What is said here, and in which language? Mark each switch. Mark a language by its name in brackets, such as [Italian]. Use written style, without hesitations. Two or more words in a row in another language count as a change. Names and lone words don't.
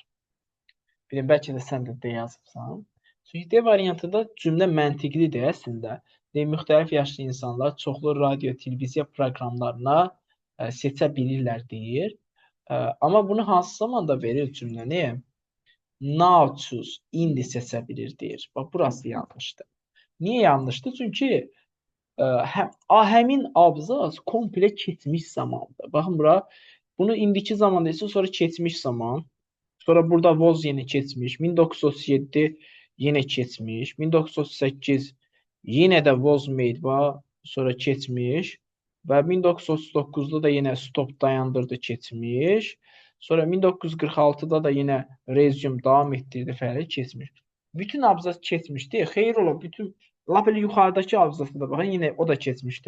[Azerbaijani] Bilin, bəlkə də sən də D yazıbsan. Çünki D variantında cümlə məntiqlidir əslində. Müxtəlif yaşlı insanlar çoxlu radio, televiziya proqramlarına seçə bilirlər deyir. Amma bunu hansı zamanda verir cümləni? [English] Now choose, [Azerbaijani] indi seçə bilir deyir. Bax, burası yanlışdır. Niyə yanlışdır? Çünki həmin abzas komple keçmiş zamandır. Baxın bura, bunu indiki zaman deyilsə, sonra keçmiş zaman. Sonra burada was yeni keçmiş. 1937 yine keçmiş. 1938 yine de [English] was made [Azerbaijani] var. Sonra keçmiş. Və 1939'da da yine stop dayandırdı keçmiş. Sonra 1946'da da yine resume davam ettirdi fəaliyyət keçmiş. Bütün abzas keçmişdi. Xeyir ola, bütün lap elə yuxarıdakı abzasda da baxın, yine o da keçmişdi.